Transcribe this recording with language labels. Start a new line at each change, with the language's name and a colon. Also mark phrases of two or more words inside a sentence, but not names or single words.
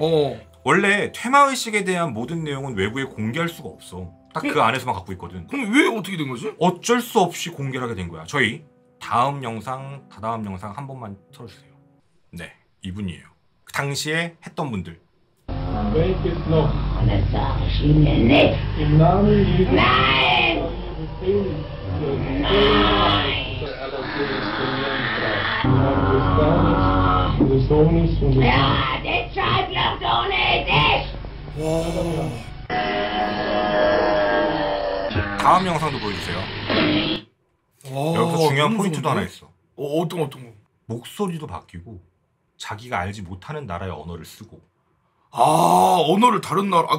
Korean: 원래 퇴마의식에 대한 모든 내용은 외부에 공개할 수가 없어. 딱 그 안에서만 갖고 있거든. 그럼 왜 어떻게 된 거지? 어쩔 수 없이 공개를 하게 된 거야. 저희 다다음 영상 한 번만 틀어주세요. 네, 이분이에요. 그 당시에 했던 분들.
German: Welches noch? Das sag ich Ihnen nicht. Im Namen Jesu. Nein! Nein! Des Sohnes und des Ja, der Zeitler ist ich!
Korean: 다음 영상도 보여주세요. 여기서 중요한 포인트도 하나 있어. 어떤 거? 목소리도 바뀌고 자기가 알지 못하는 나라의 언어를 쓰고. 언어를 다른 나라.